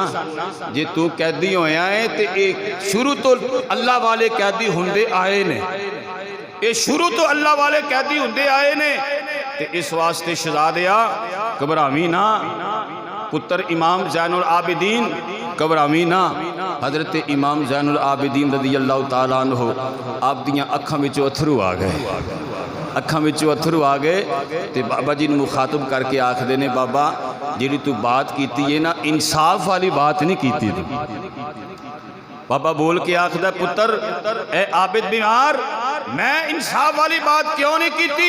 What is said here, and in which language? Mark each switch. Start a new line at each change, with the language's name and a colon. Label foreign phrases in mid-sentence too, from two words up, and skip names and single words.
Punjabi: جے تو قیدی ہویا ہے تو اک شروع توں اللہ والے قیدی ہوندے آئے نے اے شروع توں اللہ والے قیدی ہوندے آئے نے تے اس واسطے شہزادیا گھبراویں نہ پتر امام زین العابدین گھبراویں نہ. حضرت امام زین العابدین
Arabic: رضي الله تعالى عنه
Punjabi: آپ دیاں اکھاں وچوں اتھرو آ گئے تو بابا جی نے مخاطب کر کے آکھدے نے بابا جیہڑی توں بات کیتی ہے نا انصاف والی بات نہیں کیتی توں. بابا بول کے آکھدا پتر اے عابد بیمار میں انصاف والی بات کیوں نہیں کیتی.